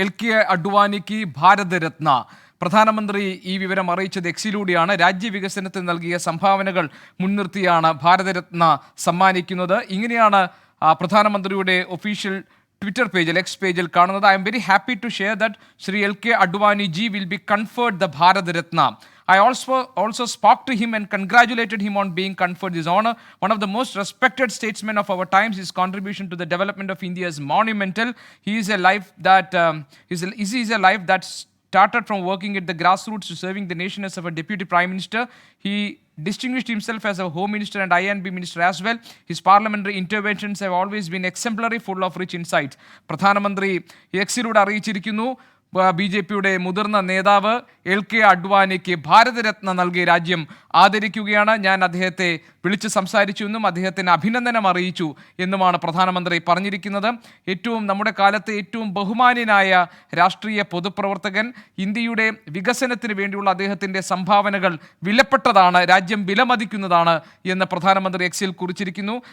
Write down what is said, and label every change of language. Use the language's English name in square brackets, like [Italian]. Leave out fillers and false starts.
[Malayalam] LK അഡ്വാനിക്ക് Bharat Ratna. പ്രധാനമന്ത്രി ഈ വിവരം അറിയിച്ചത് എക്സിലൂടെയാണ്. രാജ്യവികസനത്തിന് നൽകിയ സംഭാവനകൾ മുൻനിർത്തിയാണ് ഭാരതരത്ന സമ്മാനിക്കുന്നത്. ഇങ്ങനെയാണ് പ്രധാനമന്ത്രിയുടെ ഒഫീഷ്യൽ ട്വിറ്റർ പേജിൽ, എക്സ് പേജിൽ കാണുന്നത്. [English] I am very happy to share that Shri LK Advani ji will be conferred the Bharat Ratna. I also spoke to him and congratulated him on being conferred this honor. One of the most respected statesmen of our times, his contribution to the development of India is monumental. He is a life that started from working at the grassroots to serving the nation as our deputy prime minister. He distinguished himself as a home minister and INB minister as well. His parliamentary interventions have always been exemplary, full of rich insights. [Malayalam] പ്രധാനമന്ത്രി എക്സിലൂടെ അറിയിച്ചിരിക്കുന്നു, BJPയുടെ മുതിർന്ന നേതാവ് LK അഡ്വാനിക്ക് Bharat Ratna നൽകിയ രാജ്യം ആദരിക്കുകയാണ്. ഞാൻ അദ്ദേഹത്തെ വിളിച്ച് സംസാരിച്ചു എന്നും അദ്ദേഹത്തിന് അഭിനന്ദനം അറിയിച്ചു എന്നുമാണ് പ്രധാനമന്ത്രി പറഞ്ഞിരിക്കുന്നത്. നമ്മുടെ കാലത്തെ ഏറ്റവും ബഹുമാന്യനായ രാഷ്ട്രീയ പൊതുപ്രവർത്തകൻ, ഇന്ത്യയുടെ വികസനത്തിന് വേണ്ടിയുള്ള അദ്ദേഹത്തിൻ്റെ സംഭാവനകൾ വിലപ്പെട്ടതാണ്, രാജ്യം വിലമതിക്കുന്നതാണ് എന്ന് പ്രധാനമന്ത്രി എക്സിൽ കുറിച്ചിരിക്കുന്നു.